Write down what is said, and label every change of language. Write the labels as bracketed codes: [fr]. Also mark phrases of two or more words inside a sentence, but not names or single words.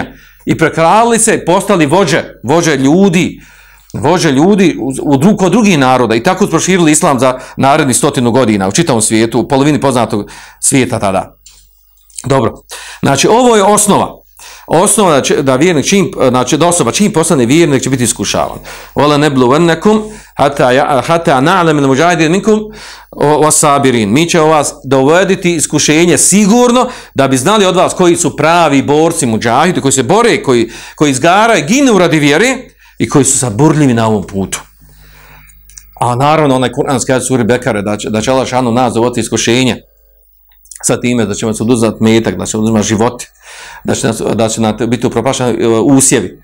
[bs] I prekralili se, postali vođe ljudi kod drugih naroda i tako su proširili islam za narednih 100 godina u čitavom svijetu, u polovini poznatog svijeta tada. Dobro, znači ovo je osnova da vjernik da osoba čim postane vjernik će biti iskušavan. [ar] ولنبلونكم حتى نعلم المجاهدين منكم والصابرين. [bs] Mi ćemo vas dovoditi iskušenje sigurno da bi znali od vas koji su pravi borci mudžahidi, koji se bore, koji izgaraju, ginu radi vjere i koji su saburljivi na ovom putu. A naravno onaj kuranski ajet suri Bekare da će Allah šanu nas dovoditi iskušenje sa time da će nas oduzeti metak, da će nas oduzeti životi, da će nam biti upropašteni usjevi.